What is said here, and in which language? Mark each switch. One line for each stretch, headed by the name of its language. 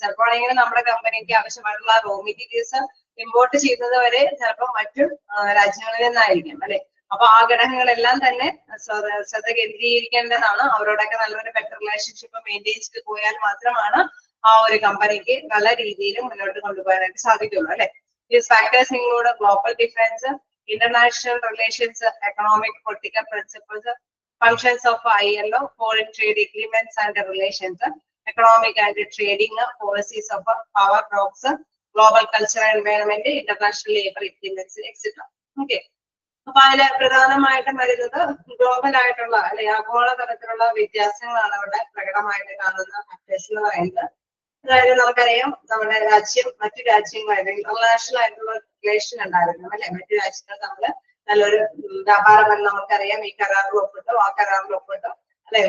Malayalam: ചിലപ്പോഴെങ്കിലും നമ്മുടെ കമ്പനിക്ക് ആവശ്യമായിട്ടുള്ള റോ മെറ്റീരിയൽസ് ഇമ്പോർട്ട് ചെയ്യുന്നത് വരെ ചിലപ്പോൾ മറ്റു രാജ്യങ്ങളിൽ നിന്നായിരിക്കും അല്ലെ. അപ്പൊ ആ ഘടകങ്ങളെല്ലാം തന്നെ ശ്രദ്ധ കേന്ദ്രീകരിക്കേണ്ടതാണ്. അവരോടൊക്കെ നല്ലൊരു ബെറ്റർ റിലേഷൻഷിപ്പ് മെയിൻറ്റെയിൻ ചെയ്ത് പോയാൽ മാത്രമാണ് ആ ഒരു കമ്പനിക്ക് നല്ല രീതിയിൽ മുന്നോട്ട് കൊണ്ടുപോകാനായിട്ട് സാധിക്കുള്ളൂ അല്ലെ.
English: These factors include global difference, international relations, economic, political principles, functions of ILO, foreign trade agreements and relations, economic and trading policies of power blocks, global cultural environment, international labor agreements, etc. Okay.
Malayalam: അപ്പൊ അതില് പ്രധാനമായിട്ടും വരുന്നത് global ആയിട്ടുള്ള അല്ലെ ആഗോള തലത്തിലുള്ള വ്യത്യാസങ്ങളാണ് അവിടെ പ്രകടമായിട്ട് കാണുന്ന ഫാക്ടേഴ്സ് എന്ന് പറയുന്നത്. അതായത് നമുക്കറിയാം നമ്മുടെ രാജ്യം മറ്റു രാജ്യങ്ങളുമായിട്ട് ഇന്റർനാഷണൽ ആയിട്ടുള്ള റിലേഷൻ ഉണ്ടായിരുന്നു അല്ലെ. മറ്റു രാജ്യങ്ങൾ നമ്മള് നല്ലൊരു വ്യാപാരബന്ധം നമുക്കറിയാം, ഈ കരാറിൽ ഒപ്പിട്ടു, ആ കരാറിൽ ഒപ്പിട്ടു അല്ലെ.